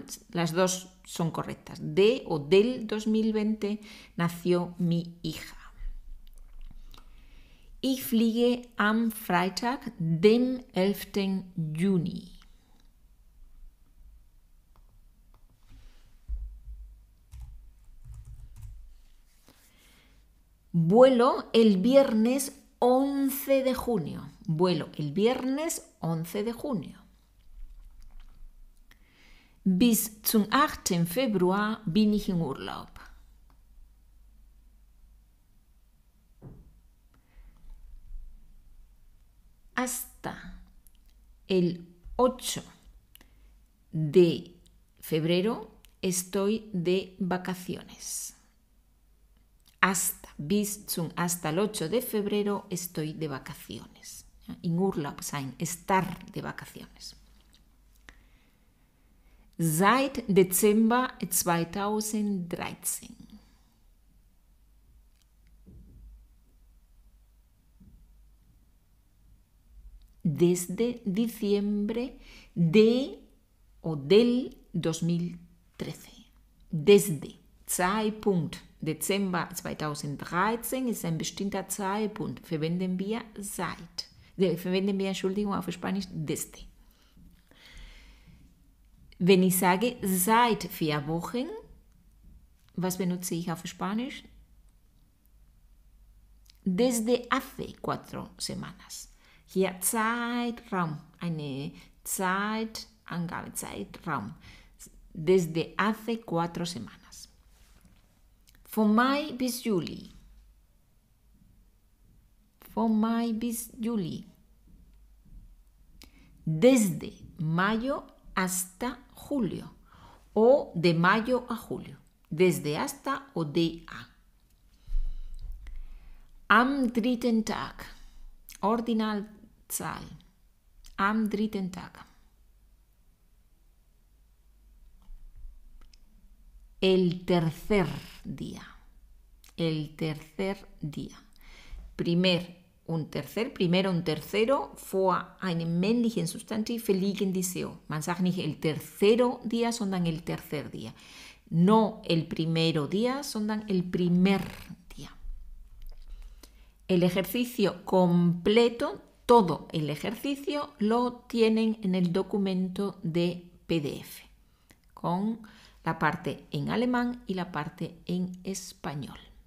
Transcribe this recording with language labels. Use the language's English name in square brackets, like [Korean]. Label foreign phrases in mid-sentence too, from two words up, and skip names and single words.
[Spanish] Las dos son correctas. De o del 2020 nació mi hija. [German] Ich fliege am Freitag, dem 11. Juni. [Spanish] Vuelo el viernes 11 de junio. Vuelo el viernes 11 de junio. [German] Bis zum 8. Februar bin ich in Urlaub. [Spanish] Hasta el 8 de febrero estoy de vacaciones. Hasta el 8 de febrero estoy de vacaciones. [German] In Urlaub sein, [Spanish] estar de vacaciones. [German] Seit Dezember 2013. [Spanish] Desde diciembre de o del 2013. Desde. [German] Zeitpunkt. Dezember 2013 ist ein bestimmter Zeitpunkt. Verwenden wir auf Spanisch desde. Wenn ich sage seit 4 Wochen, was benutze ich auf Spanisch? [Spanish] desde hace 4 semanas. [German] Hier Zeitraum, eine Zeitangabe, Zeitraum, [Spanish] desde hace 4 semanas. [German] Von Mai bis Juli. Von Mai bis Juli. [Spanish] Desde mayo hasta julio o de mayo a julio. Desde hasta o de a. [German] Am dritten Tag. Ordinalzahl. Am dritten Tag. [Spanish] El tercer día. El tercer día. Primero un tercero, [German] vor einem männlichen Substantiv verliegen die SEO. Man sagt nicht [Spanish] el tercero día, [German] sondern [Spanish] el tercer día. No el primero día, sondern el primer día. El ejercicio completo, todo el ejercicio, lo tienen en el documento de PDF, con la parte en alemán y la parte en español.